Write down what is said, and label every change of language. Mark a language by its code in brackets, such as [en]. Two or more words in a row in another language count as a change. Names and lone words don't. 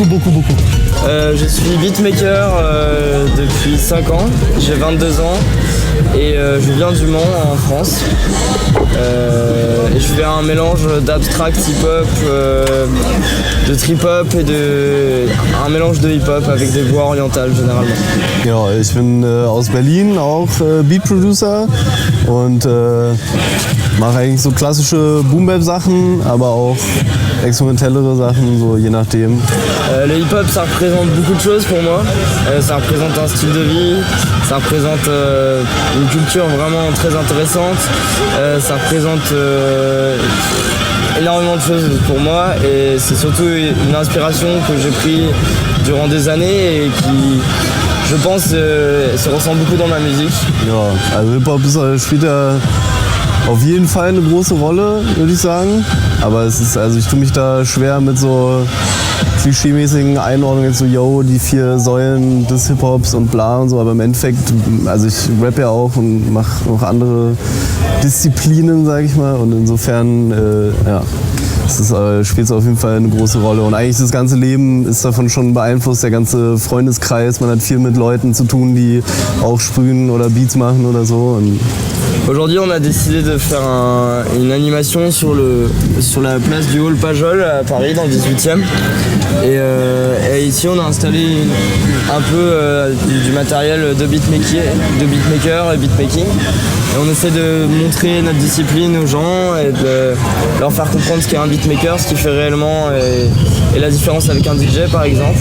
[fr] Je suis beatmaker depuis 5 ans, j'ai 22 ans et je viens du Mans en France. Et je fais un mélange d' [en] abstract hip-hop, [fr] de trip-hop et un mélange de hip-hop avec des voix orientales généralement. [de] Genau, ich bin aus Berlin, auch Beat-Producer und mache eigentlich so klassische Boom-Bap-Sachen, aber auch experimentellere Sachen, so je nachdem. [fr] Le hip-hop, ça représente beaucoup de choses pour moi. Ça représente un style de vie, ça représente une culture vraiment très intéressante, ça représente énormément de choses pour moi et c'est surtout une inspiration que j'ai pris durant des années et qui, je pense, se ressent beaucoup dans ma musique. [de] Ja, also Hip-Hop spielt ja auf jeden Fall eine große Rolle, würde ich sagen. Aber ich tue mich da schwer mit so klischeemäßigen Einordnungen, so yo, die 4 Säulen des Hip-Hops und bla und so. Aber im Endeffekt, also ich rappe ja auch und mache noch andere Disziplinen, sag ich mal. Und insofern, ja, spielt es auf jeden Fall eine große Rolle. Und eigentlich das ganze Leben ist davon schon beeinflusst, der ganze Freundeskreis. Man hat viel mit Leuten zu tun, die auch sprühen oder Beats machen oder so. Und [fr] aujourd'hui, on a décidé de faire une animation sur la place du Hall Pajol à Paris, dans le 18e. Et ici, on a installé un peu du matériel de beatmaker et beatmaking. Et on essaie de montrer notre discipline aux gens et de leur faire comprendre ce qu'est un beatmaker, ce qu'il fait réellement et la différence avec un DJ, par exemple.